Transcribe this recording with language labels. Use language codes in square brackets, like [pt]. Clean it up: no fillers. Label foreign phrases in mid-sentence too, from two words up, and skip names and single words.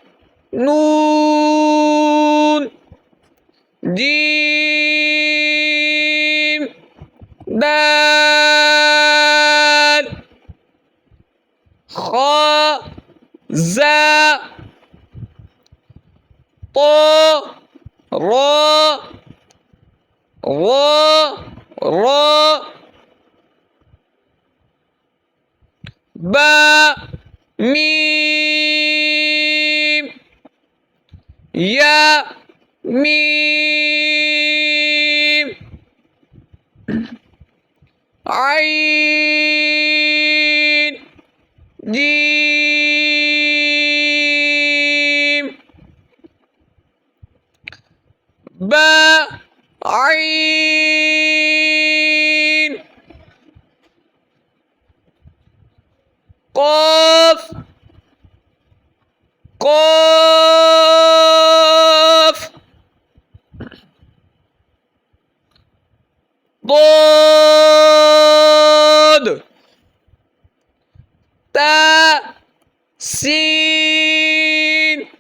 [ur] نون، جیم دال، خا زا، تو را، را، با، میم، یا، میم، عین، جیم، با، عین، قاف، قاف، ضاد، تا، سین،